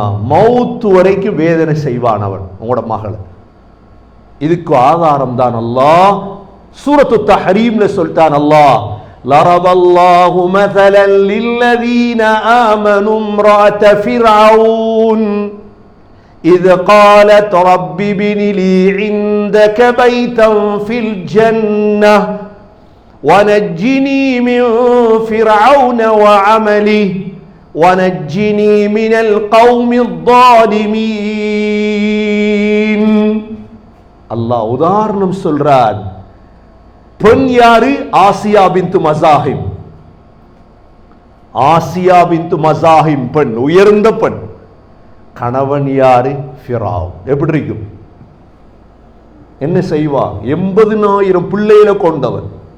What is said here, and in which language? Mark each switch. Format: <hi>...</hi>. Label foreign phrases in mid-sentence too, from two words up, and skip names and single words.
<ta>மௌத்து வரைக்கும் வேதனை செய்வான் அவன் உங்களோட மகளை. இதுக்கு ஆதாரம் தான் அல்லாஹ் சூரத்து தஹரீம்ல சொல்லிட்டான்.</ta> <ar>அல்லாஹ் ضرب الله مثلا للذين آمنوا امرأت فرعون إذ قالت رب ابن لي عندك بيتا في الجنة ونجني من فرعون وعمله ونجني من القوم الظالمين.</ar> <ta>அல்லாஹ் உதாரணம் சொல்றார். பெண் யாரு? ஆசியா பின்து மஸாஹிம். ஆசியா பின்து மஸாஹிம் பெண், உயர்ந்த பெண். கணவன் யாரு? ஃபிரௌன். எப்படி இருக்கும்? என்ன செய்வா? 80,000 பிள்ளைகளை கொண்டவன்.</ta>